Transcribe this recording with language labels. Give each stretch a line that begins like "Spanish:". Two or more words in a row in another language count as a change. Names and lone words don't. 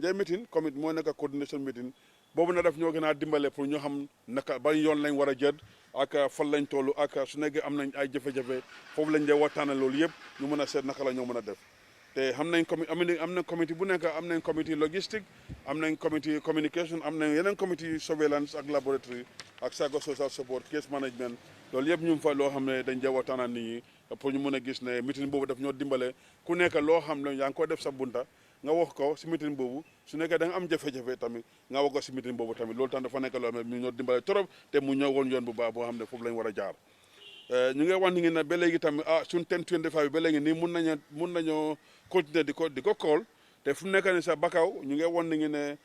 Wolof: day mitin comité moo nekk
English: coordination meeting
Wolof: boobu na def ñoo gën a dimbale pour ñu xam naka ban yoon lañ war a jël ak fan lañ toll ak su nekkee am nañ ay jafe-jafe foofu lañ dee waxtaane loolu yëpp ñu mën a seet naka la ñoo mën a def te xam nañ am na comité bu nekk am nañ
French: comité logistique
Wolof: am nañ
French: comité communication
Wolof: am nañ yeneen
French: comité surveillance
Wolof: ak laboratory ak
English: psychosocial support case management
Wolof: loolu yëpp ñu ngi fa loo xam ne dañ dee waxtaanal nit ñi pour ñu mën a gis ne meeting boobu daf ñoo dimbale ku nekk loo xam ne yaa ngi ko def sa bunta nga wax ko si meeting boobu su nekkee da nga am jafe-jafe tamit nga wax ko si meeting boobu tamit loolu tam dafa nekk loo xam ne ñu ñoo dimbale trop te mu ñëw woon yoon bu baax boo xam ne foofu lañ war a jaar ñu ngi wax ni ngi ne ba léegi tamit suñ 1025 bi ba léegi nii mun nañoo continuer di ko kool te fu mu nekk ni sa Bakaw ñu ngi won ni ngi ne